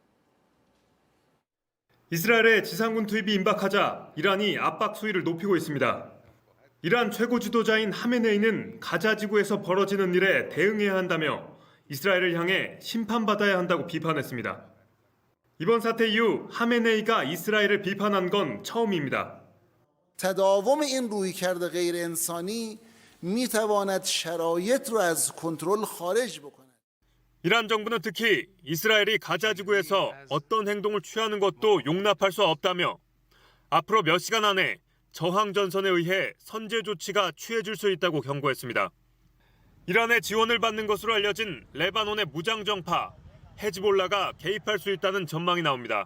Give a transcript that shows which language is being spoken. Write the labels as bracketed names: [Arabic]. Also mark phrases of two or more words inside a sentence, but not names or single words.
[Korean] 이스라엘의 지상군 투입이 임박하자 이란이 압박 수위를 높이고 있습니다. 이란 최고 지도자인 하메네이는 가자 지구에서 벌어지는 일에 대응해야 한다며 이스라엘을 향해 심판받아야 한다고 비판했습니다. 이번 사태 이후 하메네이가 이스라엘을 비판한 건 처음입니다. [Persian] تداوم این رویکرد غیر انسانی میتواند شرایط رو از کنترل خارج بکنه. [Korean] 이란 정부는 특히 이스라엘이 가자 지구에서 어떤 행동을 취하는 것도 용납할 수 없다며 앞으로 몇 시간 안에 저항 전선에 의해 선제 조치가 취해질 수 있다고 경고했습니다. 이란의 지원을 받는 것으로 알려진 레바논의 무장 정파 헤즈볼라가 개입할 수 있다는 전망이 나옵니다.